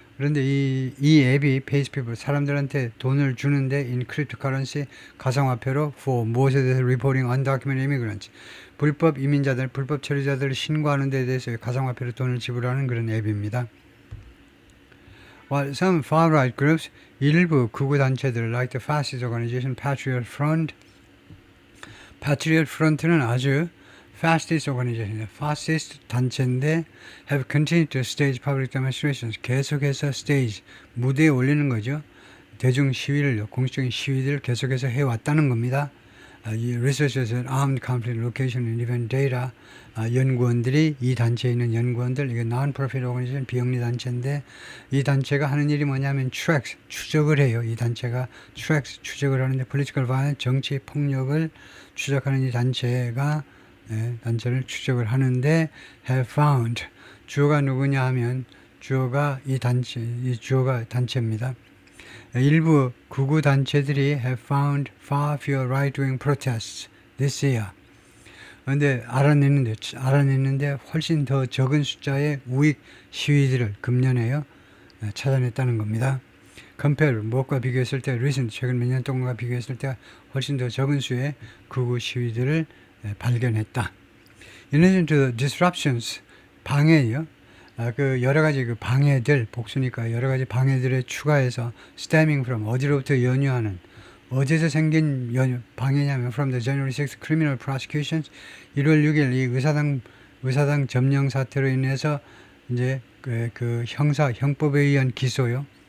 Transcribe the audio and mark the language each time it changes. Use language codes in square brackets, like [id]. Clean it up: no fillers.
[ko] 그런데 이 앱이 [en] pays people [ko] 사람들한테 돈을 주는데 [en] in cryptocurrency [ko] 가상화폐로 for 무엇에 대해서 [en] reporting undocumented immigrants [ko] 불법 이민자들, 불법 체류자들을 신고하는 데 대해서 가상화폐로 돈을 지불하는 그런 앱입니다. [en] While some far-right groups, [ko] 일부 극우 단체들 [en] like the fascist organization Patriot Front, Patriot Front는 아주 fastest organization, fastest [ko] 단체인데 [en] have continued to stage public demonstrations. [ko] 계속해서 stage, 무대에 올리는 거죠. 대중 시위를, 공식적인 시위들을 계속해서 해왔다는 겁니다. 이 [en] researchers and armed conflict location and event data [ko] 연구원들이 이 단체에 있는 연구원들 이게 non-profit organization 비영리 단체인데 이 단체가 하는 일이 뭐냐면 tracks 추적을 해요. 이 단체가 tracks 추적을 하는데 [en] political violence [ko] 정치 폭력을 추적하는 이 단체가 단체를 추적을 하는데 [en] have found [ko] 주어가 누구냐 하면 주어가 이 단체 이 주어가 단체입니다. 일부 극우 단체들이 [en] have found far fewer right-wing protests this year. [ko] 그런데 알아냈는데 훨씬 더 적은 숫자의 우익 시위들을 금년에요 찾아냈다는 겁니다. compare 무엇과 비교했을 때 recent 최근 몇 년 동안과 비교했을 때 훨씬 더 적은 수의 극우 시위들을 발견했다. [en] In addition to the disruptions [ko] 방해요. 그 여러 가지 그 방해들 복수니까 여러 가지 방해들에 추가해서 [en] stemming from [ko] 어디로부터 연유하는 어디서 생긴 방해냐면 [en] from the January 6th criminal prosecutions [ko] 1월 6일 이 의사당 점령 사태로 인해서 이제 그 형법에 의한 기소요.